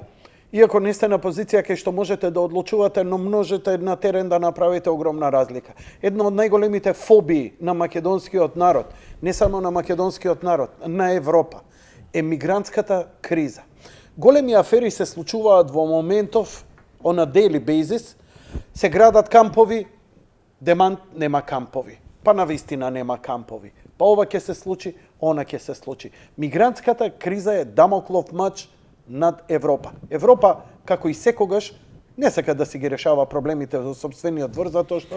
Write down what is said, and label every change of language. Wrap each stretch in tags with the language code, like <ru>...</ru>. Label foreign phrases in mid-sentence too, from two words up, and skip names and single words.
<mk>Иако не сте на позиција кај што можете да одлучувате, но можете на терен да направите огромна разлика. Една од најголемите фобии на македонскиот народ, не само на македонскиот народ, на Европа, е мигрантската криза. Големи афери се случуваат во моментов,</mk> <en>on a daily basis,</en> <mk>се градат кампови, демант нема кампови. Па навистина нема кампови. Па ова ќе се случи, она ќе се случи. Мигрантската криза е дамоклов мач над Европа. Европа, како и секогаш, не сака да си ги решава проблемите во собствениот двор, затоа што</mk>